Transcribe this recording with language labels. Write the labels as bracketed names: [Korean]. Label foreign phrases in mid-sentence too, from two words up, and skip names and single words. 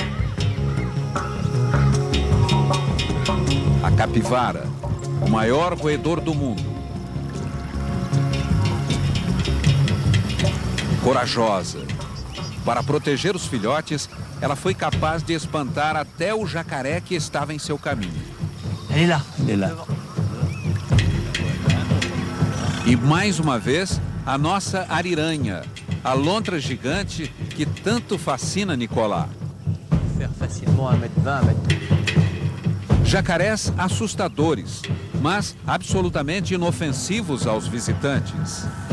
[Portuguese] A capivara, o maior roedor do mundo. Corajosa. Para proteger os filhotes, ela foi capaz de espantar até o jacaré que estava em seu caminho. [French] Elle est là. [Portuguese] E mais uma vez, a nossa ariranha, a lontra gigante que tanto fascina Nicolas. Jacarés assustadores, mas absolutamente inofensivos aos visitantes.